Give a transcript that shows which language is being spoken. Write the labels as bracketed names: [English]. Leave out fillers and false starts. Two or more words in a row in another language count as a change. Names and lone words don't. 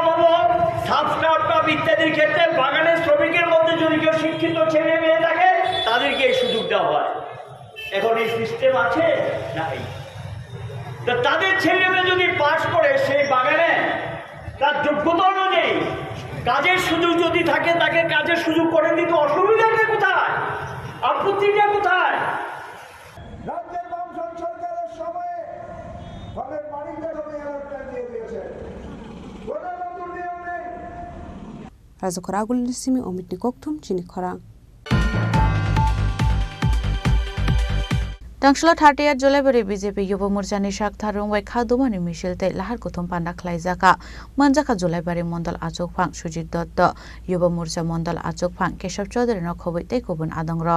[Bangla] হলো সাবস্টার্টআপ ইত্যাদির ক্ষেত্রে বাগানের শ্রমিকের মধ্যে যদি কেউ শিক্ষিত ছেলে মেয়ে থাকে তাদেরকে এই সুযোগ দেওয়া হয় এখন এই সিস্টেম আছে নাই তো তাদের ছেলে মেয়ে যদি পাস করে সেই বাগানে তার যোগ্যতা অনুযায়ী কাজের সুযোগ যদি থাকে তাকে কাজের সুযোগ করে দিতে অসুবিধাটা কোথায় আপত্তিটা কোথায় রাজ্যের বামফ্রন্ট সরকারের সময়ে ফলের মালিকদের দিয়ে দিয়েছে কোনো নতুন নিয়ম নেই [Kok Borok] Razukoragul Simi Omit Nikoktum Chini Khorang Tangshala 30 July bari BJP Yuba Morcha ni shak tharung bai khadumani misil te lahar kuthum panda khlaijaka manjaka July bari mondal achok phang Sujit Dott Yuba Morcha mondal achok phang Keshav Chaudhary no khoboi te kubun adongra